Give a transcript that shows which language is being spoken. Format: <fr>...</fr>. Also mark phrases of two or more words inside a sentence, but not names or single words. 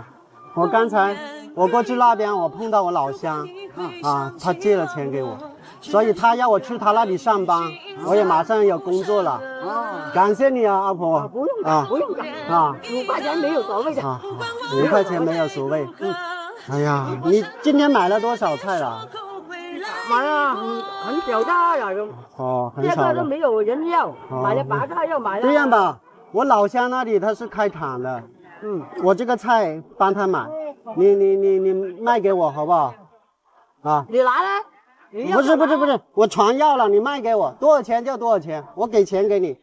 <zh>我剛才我過去那邊，我碰到我老鄉，他借了錢給我，所以他要我去他那裡上班，我也馬上有工作了。感謝你啊，阿婆。不用的，不用的。5塊錢沒有所謂的。 5塊錢沒有所謂。哎呀，你今天買了多少菜了？買了很少的呀。很少的。這個都沒有人要，買了白菜又買了。這樣吧，我老鄉那裡他是開廠的，我這個菜幫他買，你賣給我好不好？你拿來。不是，我全要了，你賣給我，多少錢就多少錢，我給錢給你。</zh>